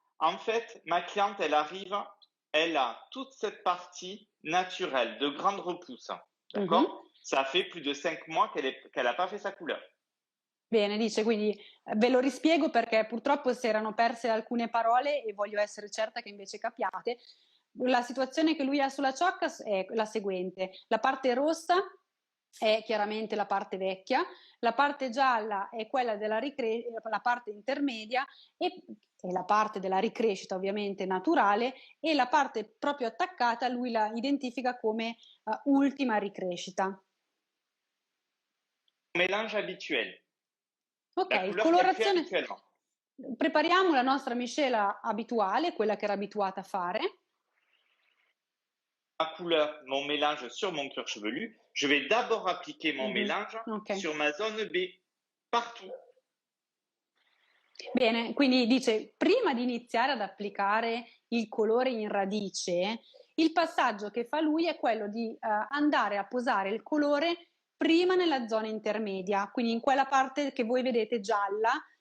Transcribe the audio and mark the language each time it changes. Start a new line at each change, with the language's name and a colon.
French: En fait, ma cliente, elle a toute cette partie naturelle de grande repousse. D'accord? Mm-hmm. Ça fait plus de 5 mois qu'elle n'a pas fait sa couleur.
Italian: Bene, dice, quindi ve lo rispiego perché purtroppo si erano perse alcune parole e voglio essere certa che invece capiate. La situazione che lui ha sulla ciocca è la seguente: la parte rossa è chiaramente la parte vecchia, la parte gialla è quella la parte intermedia e la parte della ricrescita ovviamente naturale, e la parte proprio attaccata lui la identifica come ultima ricrescita.
French: Mélange habituel.
Italian: Ok, colorazione. Prepariamo la nostra miscela abituale, quella che era abituata a fare.
French: Ma couleur, mon mélange sur mon cuir chevelu. Je vais d'abord appliquer mon mélange sur ma zone B, partout.
Italian: Bene, quindi dice, prima di iniziare ad applicare il colore in radice, il passaggio che fa lui è quello di andare a posare il colore prima nella zona intermedia, quindi in quella parte che voi vedete gialla,